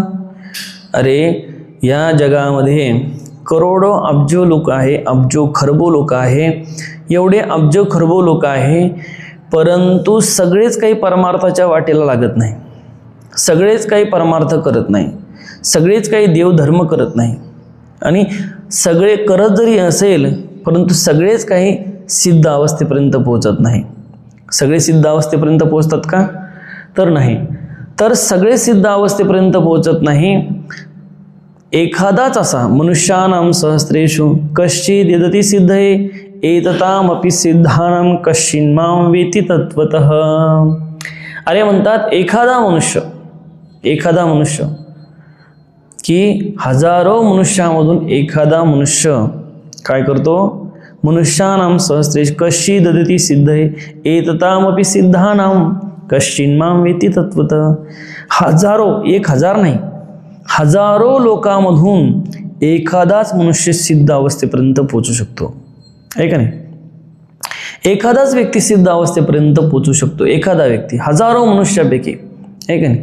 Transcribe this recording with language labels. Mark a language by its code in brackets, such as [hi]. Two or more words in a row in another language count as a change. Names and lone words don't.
[mr] अरे या जगामध्ये करोडो अब्जो लोक आहे, अब्जो खरबो लोक आहे, एवढे अब्जो खरबो लोक आहे, परंतु सगळेच काही परमार्थाच्या वाटेला लागत नाही, सगळेच काही परमार्थ करत नाही, सगळेच काही देवधर्म करत नाही आणि सगळे करत जरी असेल परंतु सगळेच काही सिद्ध अवस्थेपर्यंत पोहोचत नाही। सगळे सिद्ध अवस्थेपर्यंत पोहोचतात का? तर नाही। तर सगळे सिद्ध अवस्थेपर्यंत पोहोचत नाही। एखादाच असा [sa] मनुष्यानाम सहस्रेषु कश्चिद यदति सिद्धये एततामपि सिद्धानं कश्चिन्मां वेति तत्त्वतः. [mr] अरे म्हणतात एखादा मनुष्य की हजारो मनुष्यामधून एखादा मनुष्य काय करतो, [sa] मनुष्यानां सहस्रेश कशी ददती सिद्धये एततामपि सिद्धानां कश्चिन्मां वेति तत्त्वतः. [mr] हजारो, 1000 नाही, हजारो लोकांमधून एखादाच मनुष्य सिद्ध अवस्थेपर्यंत पोहोचू शकतो, आहे का नाही. एखादाच व्यक्ती सिद्ध अवस्थेपर्यंत पोहोचू शकतो, एखादा व्यक्ती हजारो मनुष्यापैकी, आहे का नाही.